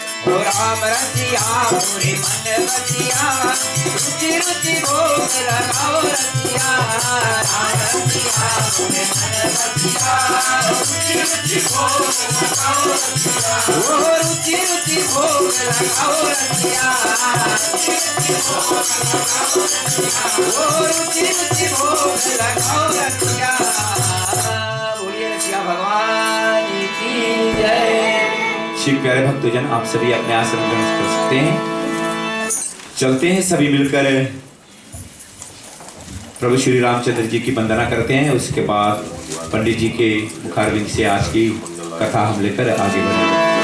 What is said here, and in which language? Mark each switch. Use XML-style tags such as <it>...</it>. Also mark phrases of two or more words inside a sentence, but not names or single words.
<hi>हो राम रसिया मोरे मन बसिया रुचि रुचि भोग लगाओ रसिया राम रसिया मोरे मन बसिया रुचि रुचि भोग लगाओ रसिया ओ रुचि रुचि भोग लगाओ रसिया ओ रुचि रुचि भोग लगाओ रसिया बोलिए रसिया भगवान की जय। श्री प्यारे भक्तजन आप सभी अपने आसन ग्रहण कर सकते हैं। चलते हैं सभी मिलकर प्रभु श्री रामचंद्र जी की वंदना करते हैं। उसके बाद पंडित जी के मुखारविंद से आज की कथा हम लेकर आगे बढ़ेंगे।</hi>